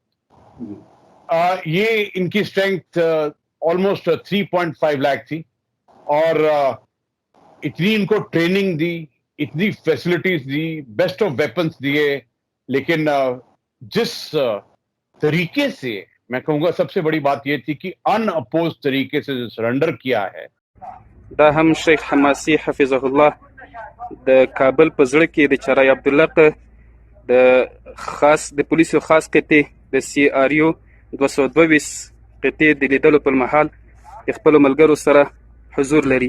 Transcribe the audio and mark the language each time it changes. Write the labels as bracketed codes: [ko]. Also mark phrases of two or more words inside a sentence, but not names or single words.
[hi] ये इनकी स्ट्रेंथ ऑलमोस्ट 3.5 लाख थी और इतनी इनको ट्रेनिंग दी, इतनी फैसिलिटीज दी, [en] best of weapons [hi] दिए। लेकिन जिस तरीके से, मैं कहूंगा सबसे बड़ी बात यह थी कि अनअपोज तरीके से जो सरेंडर किया है। [ps] دا هم شیخ حماسي حفظه الله د کابل په زړه کې د چرای عبدالله د خاص د پولیسو خاص قطې د سی آر یو 222 قطې د لیدلو پر مهال د خپل ملګرو سره حضور لري.